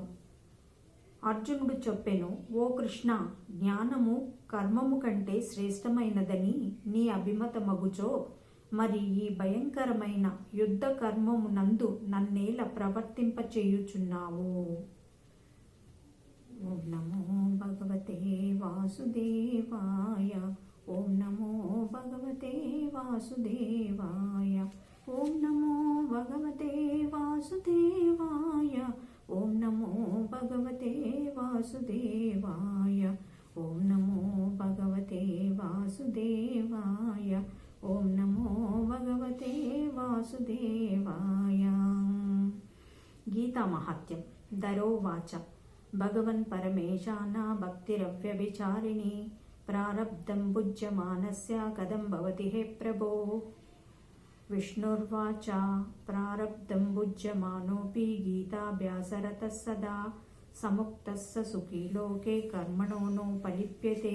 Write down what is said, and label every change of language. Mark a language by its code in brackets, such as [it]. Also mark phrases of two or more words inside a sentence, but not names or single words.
[te] అర్జునుడు చెప్పెను, ఓ కృష్ణ, జ్ఞానము కర్మము కంటే శ్రేష్టమైనదని నీ అభిమతమగుచో మరి ఈ భయంకరమైన యుద్ధ కర్మమునందు నన్నేల ప్రవర్తింపచేయుచున్నావు. [sa] ఓం నమో భగవతే వాసుదేవాయ. ఓం నమో భగవతే వాసుదేవాయ. ఓం నమో భగవతే వాసుదేవాయ. ఓం నమో భగవతే వాసుదేవాయ. ఓం నమో భగవతే వాసుదేవాయ. ఓం నమో భగవతే వాసుదేవాయ. గీతా మహాత్మ్యం. దరోవాచ భగవన్ పరమేశాన భక్తిరవ్యభిచారిణి ప్రారబ్ధం భుజ్యమానస్య కథం భవతి హే ప్రభో. విష్ణుర్వాచ ప్రారబ్ధం భుజ్యమానోపి గీతాభ్యాసరతః సదా సముక్తః సుఖీ లోకే కర్మణో నోపలిప్యతే.